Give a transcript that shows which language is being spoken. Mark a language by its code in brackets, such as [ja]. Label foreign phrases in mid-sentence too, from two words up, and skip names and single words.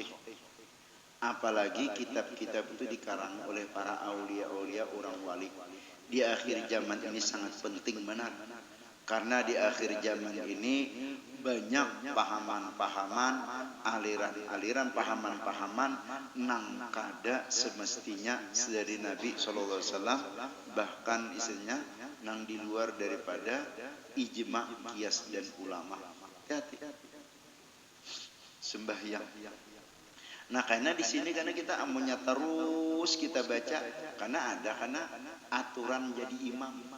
[id] Apalagi kitab-kitab itu dikarang oleh para aulia-aulia orang wali. Di akhir zaman ini sangat penting benar. Karena di akhir zaman ini banyak pahaman-pahaman, aliran-aliran, pahaman-pahaman [bjn] nang kada [id] semestinya dari Nabi SAW, bahkan isinya nang di luar daripada ijma, qiyas dan ulama. Hati-hati. Sembahyang. [bjn] Nah, karena di sini karena kita amunnya terus kita baca karena aturan jadi imam.